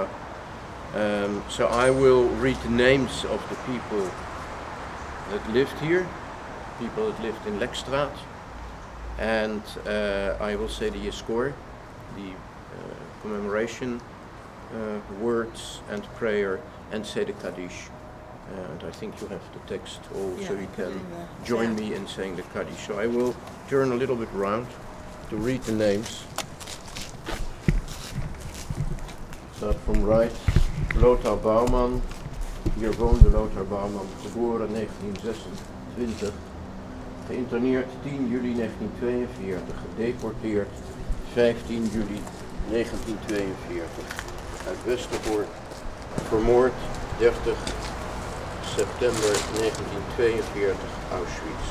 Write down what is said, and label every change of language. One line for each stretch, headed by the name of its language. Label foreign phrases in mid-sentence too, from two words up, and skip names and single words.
English: So I will read the names of the people that lived here, people that lived in Lekstraat, and I will say the Yeskor, the commemoration words and prayer, and say the Kaddish. And I think you have the text all, so you can join me in saying the Kaddish. So I will turn a little bit round to read the names. Start from right. Lothar Baumann.
Dutch: Hier woonde Lothar Baumann, geboren 1926. Geïnterneerd 10 juli 1942. Gedeporteerd 15 juli 1942. Uit Westerbork. Vermoord 30 september 1942, Auschwitz.